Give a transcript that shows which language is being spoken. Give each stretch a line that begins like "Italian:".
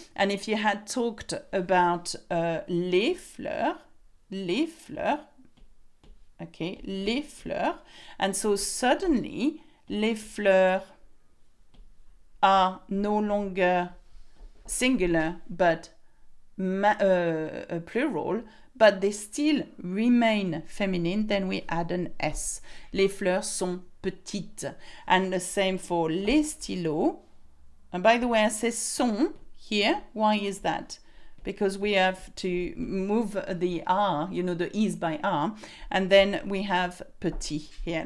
English: And if you had talked about les fleurs, okay, les fleurs, and so suddenly les fleurs are no longer singular but plural, but they still remain feminine, then we add an S.
French: Les fleurs sont petites.
English: And the same for les stylos. And by the way, I say sont here. Why is that? Because we have to move the R, you know, the E's by R, and then we have petit here.